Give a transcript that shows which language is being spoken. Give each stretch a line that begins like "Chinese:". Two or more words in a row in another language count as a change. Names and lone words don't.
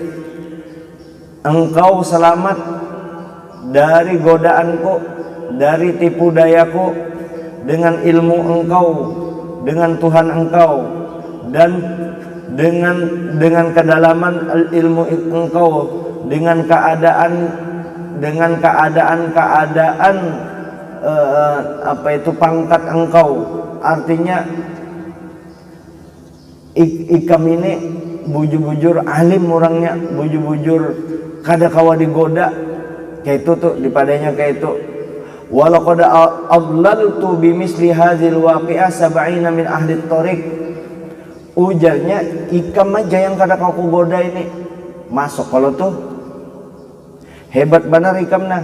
Indonesian: engkau selamat dari godaanku, dari tipu dayaku, dengan ilmu engkau, dengan Tuhan engkau, dan dengan kedalaman ilmu engkau, dengan keadaan apa itu pangkat engkau.
Banjar: Artinya ikam ini bujur-bujur alim orangnya, bujur-bujur kada kawa digoda kayak itu tuh, dipadanya kayak itu.
Arabic: ولقد أضللت بمثل هذه الواقعة سبعين من أهل الطريق.
Banjar: Ujarnya, ikam aja yang kada kau goda ini masuk kalau tuh hebat benar ikam nah.